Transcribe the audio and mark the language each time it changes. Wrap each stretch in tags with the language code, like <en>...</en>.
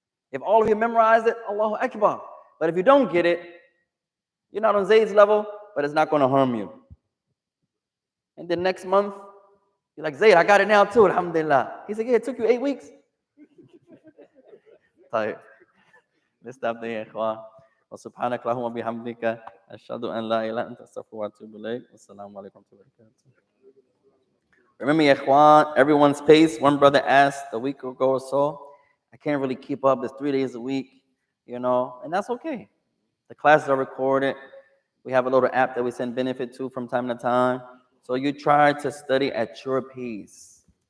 <en>If all of you memorize it, Allahu Akbar. But if you don't get it, you're not on Zayd's level, but it's not going to harm you. And then next month, you're like, Zayd, I got it now too, alhamdulillah. He said, yeah, it took you 8 weeks. Let's stop there, ikhwan.</en> <ar>وسبحانك اللهم وبحمدك أشهد أن لا إله إلا أنت أستغفرك وأتوب إليك والسلام عليكم ورحمة الله وبركاته.</ar> <en>Remember, ya ikhwan, everyone's pace. One brother asked a week ago or so, I can't really keep up. It's 3 days a week, and that's okay. The classes are recorded. We have a little app that we send benefit to from time to time. So you try to study at your pace.</en>